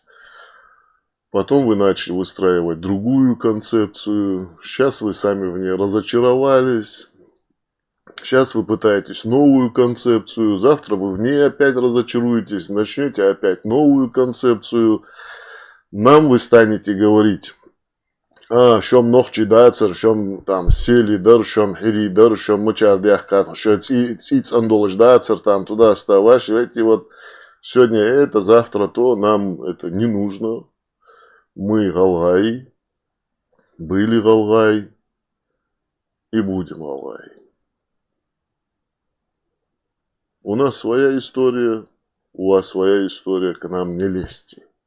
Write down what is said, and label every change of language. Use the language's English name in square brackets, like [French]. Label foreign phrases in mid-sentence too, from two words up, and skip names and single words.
[Russian] Потом вы начали выстраивать другую концепцию. Сейчас вы сами в ней разочаровались. Сейчас вы пытаетесь новую концепцию. Завтра вы в ней опять разочаруетесь. Начнете опять новую концепцию. Нам вы станете говорить: [Ingush] шом нохчи дацер, шом там сели дар, шом хири дар, шом мучардяхкат, шом циц андолж дацер, [Russian] там туда оставаш. Эти вот сегодня это, завтра то, нам это не нужно. Мы галгай, были галгай и будем галгай. У нас своя история, у вас своя история, к нам не лезьте.